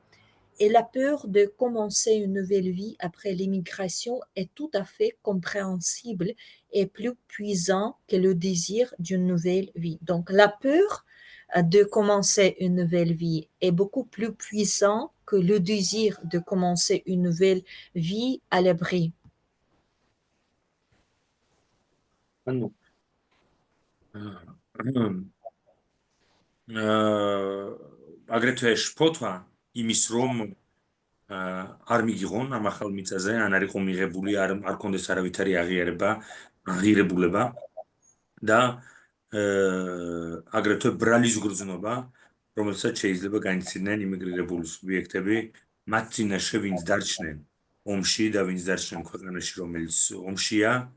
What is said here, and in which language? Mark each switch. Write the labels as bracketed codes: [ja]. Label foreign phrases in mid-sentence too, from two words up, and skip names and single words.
[fr] Et la peur de commencer une nouvelle vie après l'immigration est tout à fait compréhensible et plus puissant que le désir d'une nouvelle vie. Donc la peur de commencer une nouvelle vie est beaucoup plus puissant que le désir de commencer une nouvelle vie à l'abri. [ka] ანუ აგრეთვე შფოთვა იმის რომ არ მიგიღონ ამ ახალ მიწაზე ან არ იყო მიღებული არ კონდეს არავითარი აღიარება და აგრეთვე ბრალის გრძნობა რომელსაც შეიძლება განიცდიდნენ იმიგრირებული სუბიექტები მათ წინაშე ვინც დარჩნენ ომში და ვინც დარჩნენ ქვეყანაში რომელიც ომშია